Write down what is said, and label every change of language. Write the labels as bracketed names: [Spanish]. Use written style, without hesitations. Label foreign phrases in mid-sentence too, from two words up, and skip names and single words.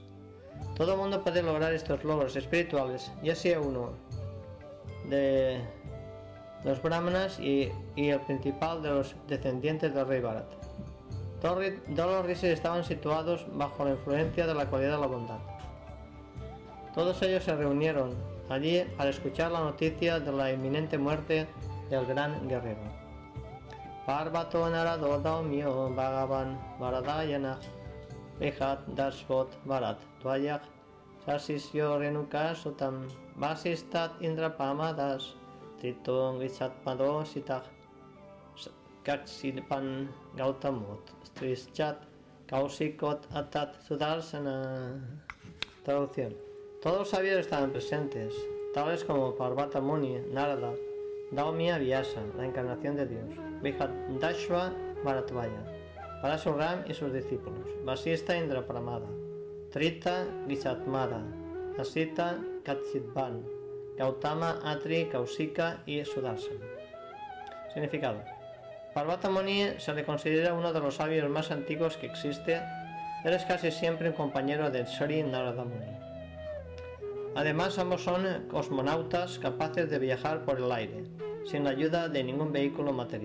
[Spanish] Todo el mundo puede lograr estos logros espirituales, ya sea uno de los brahmanas y el principal de los descendientes del rey Bharat. Todos los rishis estaban situados bajo la influencia de la cualidad de la bondad. Todos ellos se reunieron allí para escuchar la noticia de la inminente muerte del gran guerrero. [Sanskrit] Parvato narado daumyo bhagavan varadayana vihat dashvot varat tvayak sasisyo renuka sutam vasistat indrapamadas tritong visatpado sitak kaksipan gautamot strischat kausikot atat sudarsana. [Spanish] Traducción. Todos los sabios estaban presentes, tales como Parvata Muni, Narada, Daumya Vyasa, la encarnación de Dios, Vijadashva Bharatvaya, Parasuram y sus discípulos, Vasista Indrapramada, Trita Visatmada, Asita Katsidvan, Gautama Atri Kausika y Sudarsana. Significado. Parvata Muni se le considera uno de los sabios más antiguos que existe. Él es casi siempre un compañero de Sri Narada Muni. Además, ambos son cosmonautas capaces de viajar por el aire, sin la ayuda de ningún vehículo material.